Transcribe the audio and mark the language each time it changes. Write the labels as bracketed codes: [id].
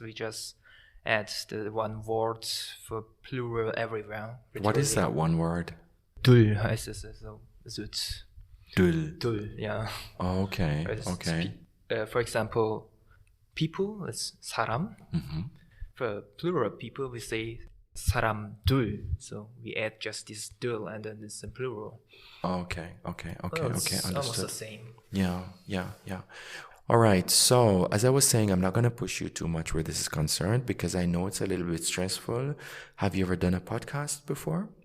[en] We just add the one word for plural everywhere. What is that one word? [de] Dul heißt es. [en] So it's [ko] Dul. [en] Yeah. Oh, okay. For example, people is 사람. For plural people, we say 사람들. So we add just this dul, and then it's in plural. Okay. It's Understood. almost the same. Yeah. All right. So as I was saying, I'm not going to push you too much where this is concerned because I know it's a little bit stressful. Have you ever done a podcast before?